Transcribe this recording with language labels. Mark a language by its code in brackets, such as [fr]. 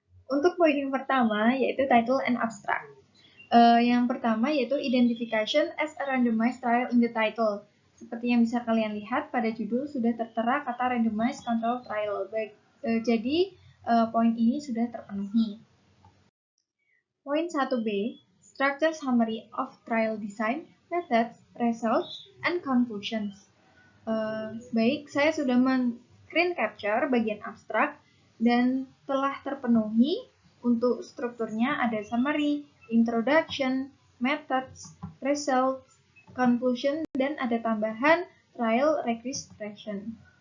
[id] Untuk poin yang pertama yaitu [en] title and abstract. [id] Yang pertama yaitu [en] identification as a randomized trial in the title. [id] Seperti yang bisa kalian lihat pada judul sudah tertera kata [en] randomized control trial. [id] Jadi poin ini sudah terpenuhi. [en] Poin 1B, structure summary of trial design, methods, results, and conclusions. [id] Baik, saya sudah men-screen capture bagian abstrak dan telah terpenuhi. Untuk strukturnya ada summary, introduction, methods, results, conclusion, dan ada tambahan trial registration.